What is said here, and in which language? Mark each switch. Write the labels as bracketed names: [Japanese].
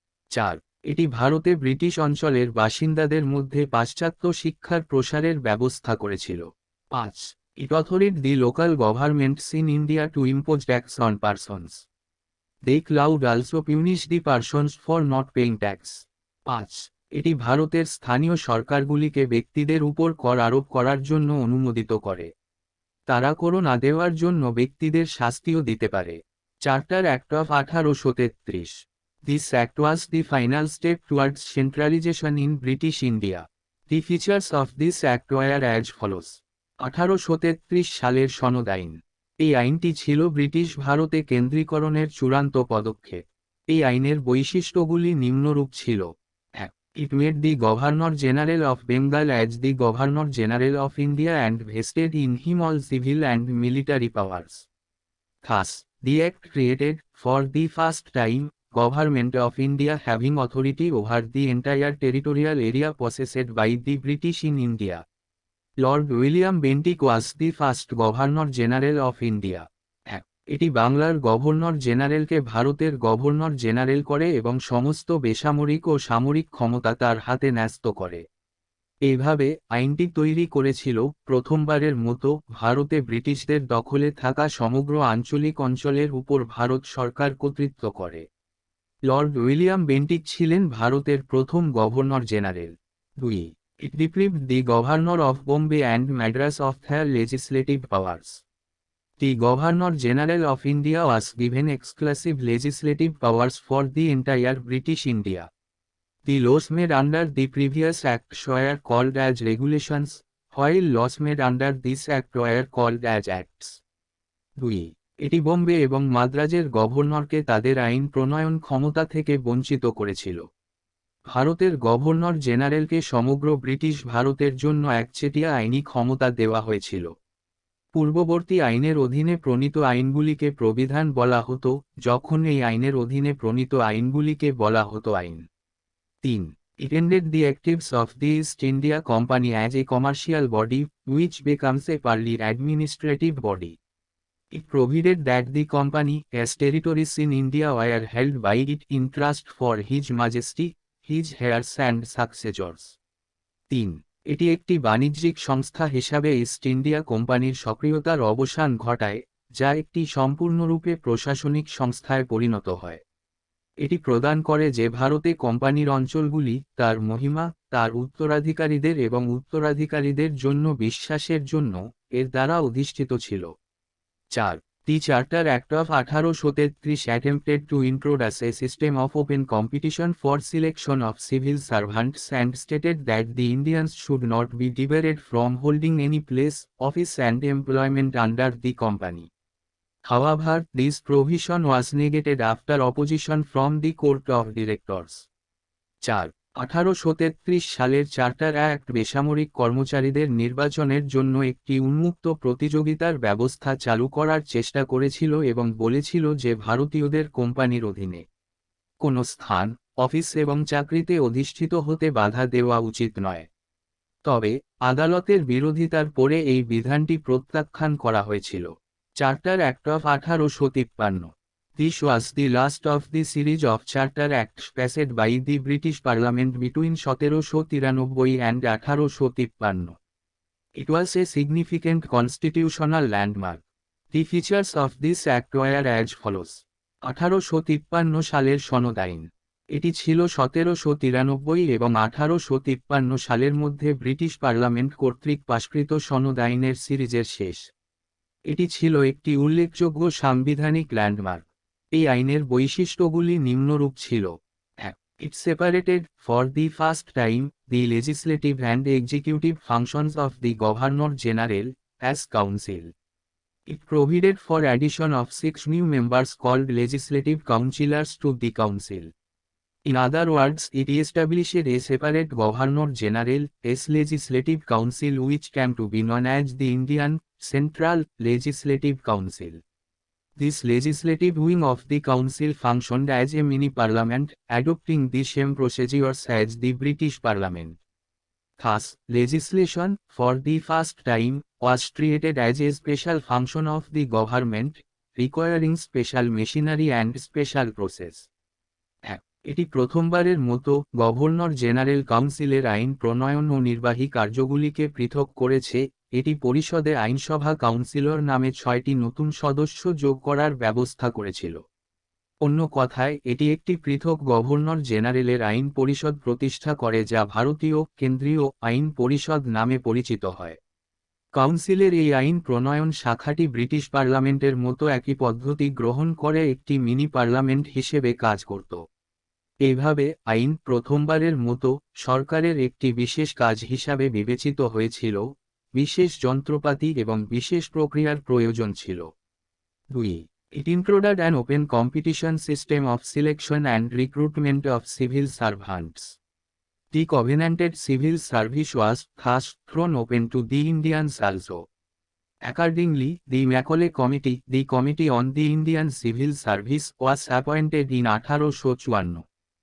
[Bangla] 4. এটি ভারতে ব্রিটিশ অঞ্চলের বাসিন্দাদের মধ্যে পাশ্চাত্য শিক্ষার প্রসারের ব্যবস্থা করেছিল। [English] 5. It authorized the local governments in India to impose tax on persons. They could also punish the persons for not paying tax. [Bangla] 5. এটি ভারতের স্থানীয় সরকারগুলিকে ব্যক্তিদের উপর কর আরোপ করার জন্য অনুমোদিত করে। তারা কর না দেওয়ার জন্য ব্যক্তিদের শাস্তিও দিতে পারে। [English] Charter act of 1833. This act was the final step towards centralization in British India. The features of this act were as follows. [Bangla] 1833 সালের সনদ আইন। এই আইনটি ছিল ব্রিটিশ ভারতে কেন্দ্রীকরণের চূড়ান্ত পদক্ষেপ। এই আইনের বৈশিষ্ট্যগুলি নিম্নরূপ ছিল। [English] 1. It made the Governor General of Bengal as the Governor General of India and vested in him all civil and military powers. Thus, the act created, for the first time, Government of India having authority over the entire territorial area possessed by the British in India. Lord William Bentinck was the first Governor General of India. [Bangla] এটি বাংলার governor জেনারেলকে ভারতের governor general করে এবং সমস্ত বেসামরিক ও সামরিক ক্ষমতা তার হাতে ন্যস্ত করে। এইভাবে আইনটি তৈরি করেছিল প্রথমবারের মতো ভারতে ব্রিটিশদের দখলে থাকা সমগ্র আঞ্চলিক অঞ্চলের উপর ভারত সরকার কর্তৃত্ব করে। লর্ড উইলিয়াম বেন্টিক ছিলেন ভারতের প্রথম governor general. [English] 2. It deprived the Governor of Bombay and Madras of their legislative powers. The Governor General of India was given exclusive legislative powers for the entire British India. The laws made under the previous act were called as regulations, while laws made under this act were called as acts. [Bangla] 2. এটি বোম্বে এবং মাদ্রাজের গভর্নরকে তাদের আইন প্রণয়ন ক্ষমতা থেকে বঞ্চিত করেছিল। ভারতের গভর্নর জেনারেলকে সমগ্র ব্রিটিশ ভারতের জন্য একচেটিয়া আইনি ক্ষমতা দেওয়া হয়েছিল। পূর্ববর্তী আইনের অধীনে প্রণীত আইনগুলিকে প্রবিধান বলা হতো, যখন এই আইনের অধীনে প্রণীত আইনগুলিকে বলা হতো আইন। [English] 3. It ended the actives of the East India Company as a commercial body, which becomes a purely administrative body. It provided that the company, as territories in India were held by it in trust for His Majesty, his heirs and successors. [Bangla] 3. এটি একটি বাণিজ্যিক সংস্থা হিসাবে east India কোম্পানির সক্রিয়তার অবসান ঘটায়, যা একটি সম্পূর্ণরূপে প্রশাসনিক সংস্থায় পরিণত হয়। এটি প্রদান করে যে ভারতে কোম্পানির অঞ্চলগুলি তার মহিমা, তার উত্তরাধিকারীদের এবং উত্তরাধিকারীদের জন্য বিশ্বাসের জন্য এর দ্বারা অধিষ্ঠিত ছিল। [English] 4. The Charter Act of 1833 attempted to introduce a system of open competition for selection of civil servants and stated that the Indians should not be debarred from holding any place, office and employment under the company. However, this provision was negated after opposition from the Court of Directors. [Bangla] 4. 1833 সালের charter act বেসামরিক কর্মচারীদের নির্বাচনের জন্য একটি উন্মুক্ত প্রতিযোগিতার ব্যবস্থা চালু করার চেষ্টা করেছিল এবং বলেছিল যে ভারতীয়দের কোম্পানির অধীনে কোনো স্থান, অফিস এবং চাকরিতে অধিষ্ঠিত হতে বাধা দেওয়া উচিত নয়। তবে আদালতের বিরোধিতার পরে এই বিধানটি প্রত্যাখ্যান করা হয়েছিল। [English] Charter act of 1853. This was the last of the series of Charter Acts passed by the British Parliament between 1793 and 1853. It was a significant constitutional landmark. The features of this act were as follows. [Bangla] 1853 সালের সনদ আইন। এটি ছিল 1793 এবং 1853 সালের মধ্যে British parliament কর্তৃক পাশকৃত সনদ আইনের সিরিজের শেষ। এটি ছিল একটি উল্লেখযোগ্য সাংবিধানিক ল্যান্ডমার্ক। এই আইনের বৈশিষ্ট্যগুলি নিম্নরূপ ছিল। 1. [English] It separated, for the first time, the legislative and executive functions of the Governor General, as council. It provided for addition of 6 new members called legislative councillors to the council. In other words, it established a separate Governor General, as Legislative Council, which came to be known as the Indian Central Legislative Council. This legislative wing of the council functioned as a mini-parliament, adopting the same procedures as the British Parliament. Thus, legislation, for the first time, was treated as a special function of the government, requiring special machinery and special process. [Bangla] এটি প্রথমবারের মতো governor general কাউন্সিলের আইন প্রণয়ন ও নির্বাহী কার্যগুলিকে পৃথক করেছে। এটি পরিষদে আইনসভা কাউন্সিলর নামে 6টি নতুন সদস্য যোগ করার ব্যবস্থা করেছিল। অন্য কথায়, এটি একটি পৃথক গভর্নর জেনারেলের আইন পরিষদ প্রতিষ্ঠা করে যা ভারতীয় কেন্দ্রীয় আইন পরিষদ নামে পরিচিত হয়। কাউন্সিলের এই আইন প্রণয়ন শাখাটি ব্রিটিশ পার্লামেন্টের মতো একই পদ্ধতি গ্রহণ করে একটি মিনি পার্লামেন্ট হিসেবে কাজ করত। এইভাবে আইন প্রথমবারের মতো সরকারের একটি বিশেষ কাজ হিসাবে বিবেচিত হয়েছিল, বিশেষ যন্ত্রপাতি এবং বিশেষ প্রক্রিয়ার প্রয়োজন ছিল। [English] 2. It introduced an open competition system of selection and recruitment of civil servants. The covenanted civil service was thus thrown open to the Indians also. Accordingly, the Macaulay Committee, the Committee on the Indian Civil Service, was appointed in 1854.